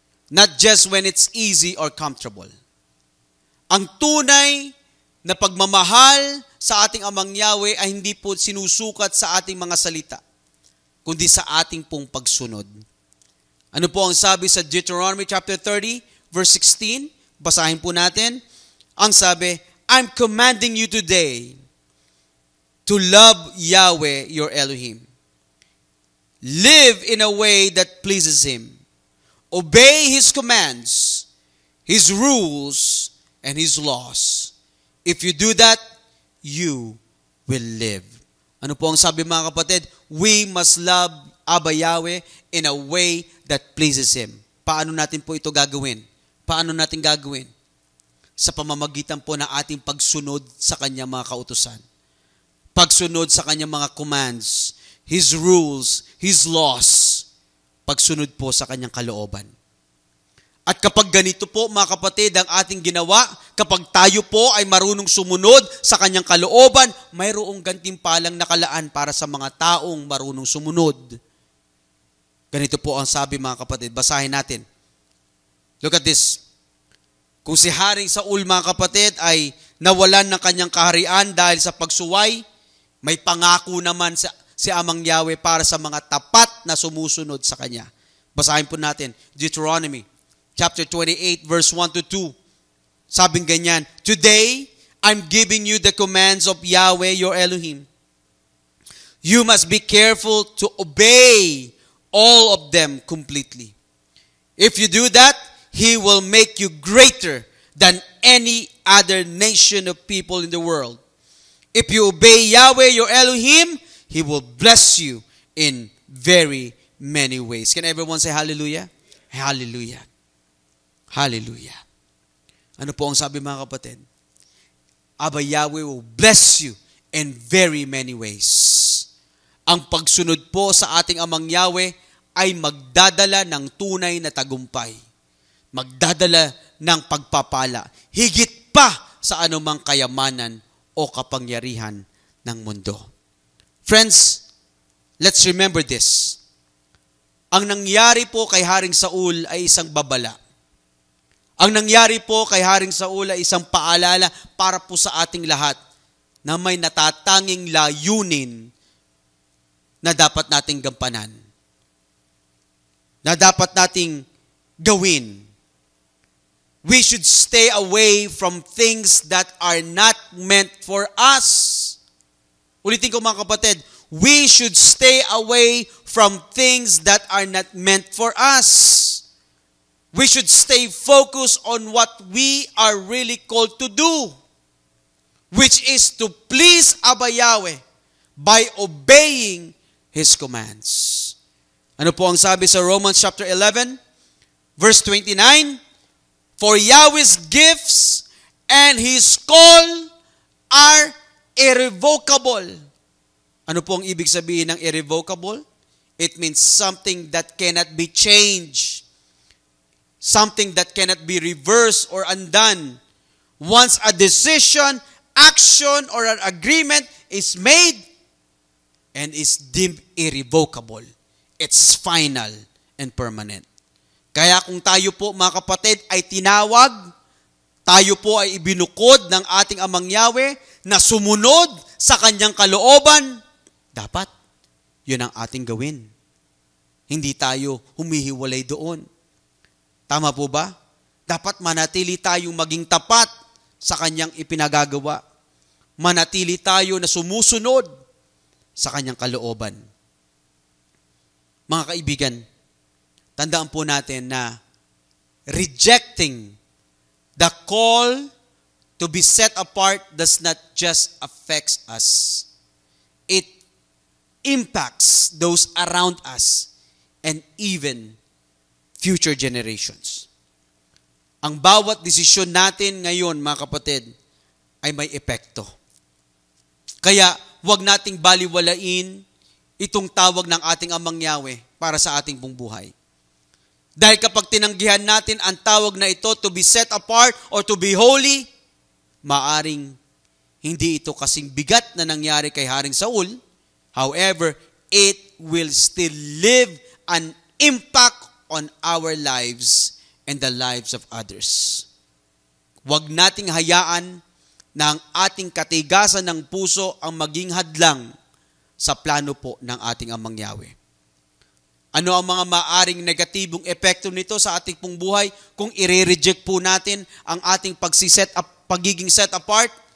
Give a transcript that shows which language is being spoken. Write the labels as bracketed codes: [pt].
[en] Not just when it's easy or comfortable. [tl] Ang tunay na pagmamahal sa ating Amang Yahweh ay hindi po sinusukat sa ating mga salita, kundi sa ating pong pagsunod. Ano po ang sabi sa Deuteronomy chapter 30, verse 16? Basahin po natin. Ang sabi, [en] I'm commanding you today to love Yahweh your Elohim. Live in a way that pleases Him. Obey His commands, His rules, and His laws. If you do that, you will live. [tl] Ano po ang sabi mga kapatid? [en] We must love Abba Yahweh in a way that pleases Him. [tl] Paano natin po ito gagawin? Paano natin gagawin? Sa pamamagitan po ng ating pagsunod sa Kanyang mga kautusan. Pagsunod sa Kanyang mga [en] commands, His rules, His laws. [tl] Pagsunod po sa Kanyang kalooban. At kapag ganito po mga kapatid ang ating ginawa, kapag tayo po ay marunong sumunod sa Kanyang kalooban, mayroong gantimpalang nakalaan para sa mga taong marunong sumunod. Ganito po ang sabi mga kapatid. Basahin natin. [en] Look at this. [tl] Kung si Haring Saul mga kapatid ay nawalan ng kanyang kaharian dahil sa pagsuway, may pangako naman si Amang Yahweh para sa mga tapat na sumusunod sa Kanya. Basahin po natin. Deuteronomy chapter 28 verse 1 to 2. Sabing ganyan, [en] today, I'm giving you the commands of Yahweh your Elohim. You must be careful to obey all of them completely. If you do that, He will make you greater than any other nation of people in the world. If you obey Yahweh your Elohim, He will bless you in very many ways. Can everyone say hallelujah? Hallelujah. Hallelujah. [tl] Ano po ang sabi mga kapatid? [en] Abba Yahweh will bless you in very many ways. [tl] Ang pagsunod po sa ating Amang Yahweh ay magdadala ng tunay na tagumpay. Magdadala ng pagpapala. Higit pa sa anumang kayamanan o kapangyarihan ng mundo. [en] Friends, let's remember this. [tl] Ang nangyari po kay Haring Saul ay isang babala. Ang nangyari po kay Haring Saul ay isang paalala para po sa ating lahat na may natatanging layunin na dapat nating gampanan. Na dapat nating gawin. [en] We should stay away from things that are not meant for us. [tl] Ulitin ko mga kapatid, [en] we should stay away from things that are not meant for us. We should stay focused on what we are really called to do, which is to please Abba Yahweh by obeying His commands. [tl] Ano po ang sabi sa Romans chapter 11, verse 29? [en] For Yahweh's gifts and His call are irrevocable. [tl] Ano po ang ibig sabihin ng irrevocable? [en] It means something that cannot be changed. Something that cannot be reversed or undone. Once a decision, action, or an agreement is made and is deemed irrevocable, it's final and permanent. [tl] Kaya kung tayo po mga kapatid ay tinawag, tayo po ay ibinukod ng ating Amang Yahweh na sumunod sa kanyang kalooban, dapat yun ang ating gawin. Hindi tayo humihiwalay doon. Tama po ba? Dapat manatili tayong maging tapat sa kanyang ipinagagawa. Manatili tayo na sumusunod sa kanyang kalooban. Mga kaibigan, tandaan po natin na [en] rejecting the call to be set apart does not just affect us. It impacts those around us and even future generations. [tl] Ang bawat desisyon natin ngayon, mga kapatid, ay may epekto. Kaya, huwag nating baliwalain itong tawag ng ating Amang Yahweh para sa ating pong buhay. Dahil kapag tinanggihan natin ang tawag na ito [en] to be set apart or to be holy, [tl] maaring hindi ito kasing bigat na nangyari kay Haring Saul. [en] However, it will still leave an impact on our lives and the lives of others. [tl] Huwag nating hayaan na ang ating katigasan ng puso ang maging hadlang sa plano po ng ating Amang Yahweh. Ano ang mga maaring negatibong epekto nito sa ating pong buhay kung i-reject po natin ang ating pagiging set apart?